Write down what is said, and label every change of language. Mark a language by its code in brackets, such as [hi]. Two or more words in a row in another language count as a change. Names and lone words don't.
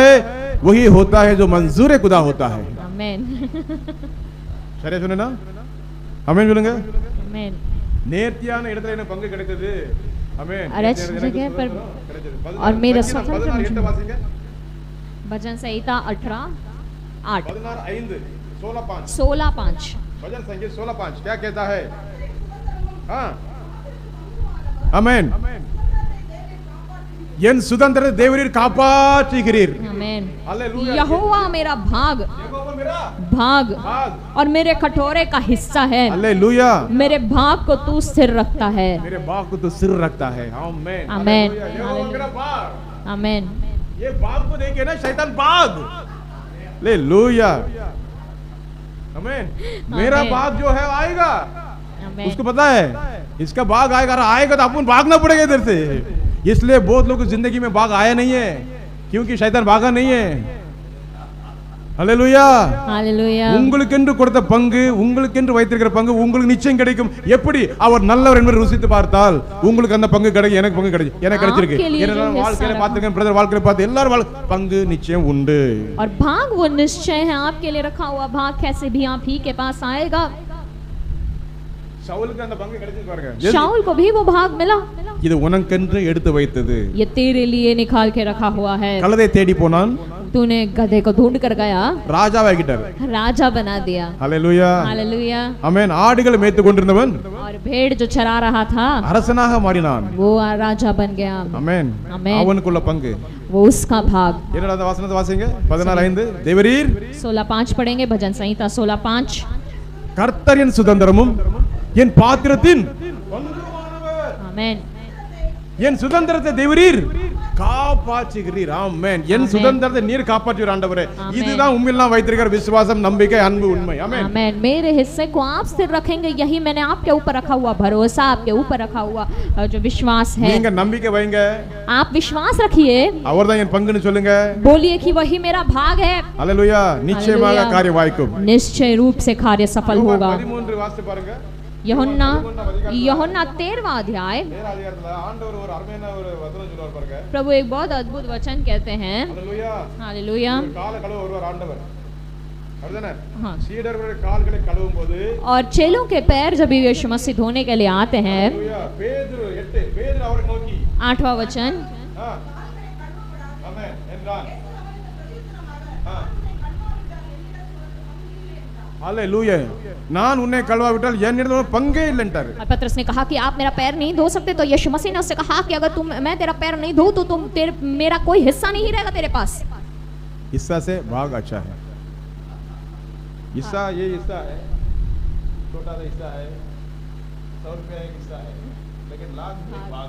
[hi] वही होता है जो मंजूर खुदा होता है. आमीन। [ta] சரியா சொன்னேனா? ஆமென் சொல்லுங்க. [hi] आमीन। [ta] நேர்த்தியான இடத்துல எனக்கு பங்கு கிடைத்தது. ஆமென். [hi] अरज जगह पर और मेरे स्वतंत्र [ta] 16 வாசிங்க. [hi] भजन संहिता 18:8 16:5 16:5 16:5 भजन संगीत 16:5 क्या कहता है? हाँ आमेन. [ta] என் சுதந்திரத்தை தேவரீர் காப்பாற்றுகிறீர். [hi] आमेन. हालेलुया. यहोवा मेरा भाग यहोवा मेरा भाग भाग और मेरे कटोरे का हिस्सा है. हालेलुया. मेरे भाग को तू स्थिर रखता है. मेरे भाग को तो सिर रखता है. आमेन. आमेन. हालेलुया. यहोवा मेरा भाग. आमेन. ये भाग को देखे ना शैतान भाग. हालेलुया. आमेन. मेरा आमेन. भाग जो है आएगा. आमेन. उसको पता है इसका भाग आएगा. आएगा तो अपन भागना पड़ेगा इधर से. इसलिए बहुत लोगों की जिंदगी में भाग आया नहीं है क्योंकि शैतान भागा नहीं है. हालेलुया. हालेलुया. [ta] உங்களுக்கென்று கொடுத்த பங்கு, உங்களுக்கென்று வைத்திருக்கிற பங்கு உங்களுக்கு நிச்சயம் கிடைக்கும். எப்படி? அவர் நல்லவர் என்பதை ருசித்து பார்த்தால் உங்களுக்கு அந்த பங்கு கிடைக்கும். எனக்கு பங்கு கிடைக்கும். எனக்கு கிடைச்சிருக்கு. என்னெல்லாம் வாழ்க்கையில பார்த்திருக்கேன், பிரதர் வாழ்க்கையில பார்த்து எல்லாரும் பங்கு நிச்சயம் உண்டு. [hi] और भाग वो निश्चय है आपके लिए रखा हुआ भाग कैसे भी आप ही के पास आएगा. [ta] சவுலுக்கு அந்த பங்கு கிடைச்சிருக்கு பாருங்க. [hi] शाऊल को भी वो भाग मिला. [ta] இது உனக்கென்று எடுத்து வைத்தது. [hi] ये तेरे लिए निकाल के रखा हुआ है. [ta] கழுதை தேடி போனான். [hi] तूने गधे को ढूंढ कर गया, [ta] ராஜாவாகிட்டார். [hi] राजा बना दिया. हालेलुया. हालेलुया. [ta] ஆமென். ஆடுகளை மேய்த்து கொண்டிருந்தவன் [hi] और भेड़ जो चरा रहा था [ta] அரசனாக மாறினான். [hi] वो राजा बन गया. [ta] ஆமென். ஆமென். அவனுக்குள்ள பங்கு [hi] वो उसका भाग. [ta] என்னடா அந்த வசனத்தை வாசிங்க. 14:5 தேவரீர் [hi] 16:5 पढ़ेंगे. भजन संहिता 16:5. [ta] கர்த்தர் என் சுதந்திரமும் என் பாத்திரத்தின் பங்குமானவர். ஆமென். என் சுதந்திரத்தை தேவரீர் காப்பாற்றுகிறீர். ஆமென். என் சுதந்திரத்தை நீர் காப்பாற்றுவீர் ஆண்டவரே. இதுதான் உம்மில்லாம் வைத்திருக்கிற விசுவாசம், நம்பிக்கை, அன்பு, உண்மை. ஆமென். [hi] आमेन. मेरे हिस्से को आप स्थिर रखेंगे, यही मैंने आपके ऊपर रखा हुआ भरोसा, आपके ऊपर रखा हुआ जो विश्वास है. [ta] நீங்க நம்பிக்கை வைங்க. [hi] आप विश्वास रखिए. [ta] அவர்தான் என் பங்குன்னு சொல்லுங்க. [hi] बोलिए कि वही मेरा भाग है. [ta] ஹalleluya. நிச்சயமாக [hi] हालेलुया. [ta] காரியம் வாய்க்கும். [hi] निश्चय रूप से कार्य सफल होगा. [ta] 13 வாசித்து பாருங்க. [hi] यूहन्ना 13वां अध्याय. [ta] அதிகாரத்துல ஆண்டவர் ஒரு அருமையான ஒரு வசனம் சொல்றார் பாருங்க. [hi] प्रभु एक बहुत अद्भुत वचन कहते हैं. [ta] ஹalleluya. [hi] हालेलुया. [ta] கால கழுவ வருவார் ஆண்டவர். அப்படிதானே? [hi] हाँ. [ta] சீடர்களுடைய கால்களை கழுவும்போது [hi] और चेलों के पैर जब यीशु मसीह धोने के लिए आते हैं. [ta] ஹalleluya. பேதுரு 8 பேதுரு அவரை நோக்கி [hi] 8वां वचन. [ta] ஆமென் என்றான். हालेलुया. நான் உன்னை கழுவாவிட்டால் என்னிடம் பங்கே இல்லைன்றார். [hi] और पतरस ने कहा कि आप मेरा पैर नहीं धो सकते, तो यीशु मसीह ने उससे कहा कि अगर मैं तेरा पैर नहीं धो तो मेरा कोई हिस्सा नहीं रहेगा तेरे पास. हिस्सा से भाग अच्छा है. हिस्सा ये हिस्सा है, छोटा सा हिस्सा है, 100 रुपया एक हिस्सा है, लेकिन लाख एक भाग.